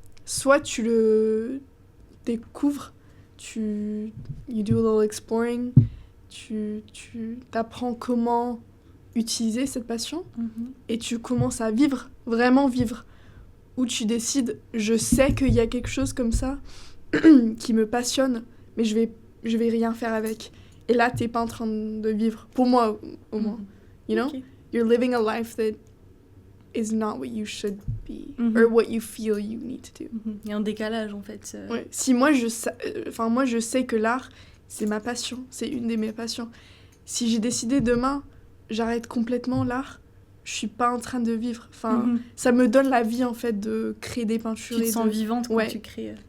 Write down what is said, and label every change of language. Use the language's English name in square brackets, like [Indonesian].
[French] Soit tu le... découvres, [English] you do a little exploring, [French] tu t'apprends comment utiliser cette passion et tu commences à vivre, vraiment vivre. Ou tu décides, je sais qu'il y a quelque chose comme ça qui me passionne, mais je vais rien faire avec. Et là, t'es pas en train de vivre. Pour moi, au moins. [English] You know? Okay. You're living a life that is not what you should be or what you feel you need to do. [French] Il y a un décalage en fait. Ouais. Si moi je sais que l'art c'est ma passion, c'est une de mes passions. Si j'ai décidé demain j'arrête complètement l'art, je suis pas en train de vivre. Ça me donne la vie en fait de créer des peintures. Tu te sens vivante quand tu crées.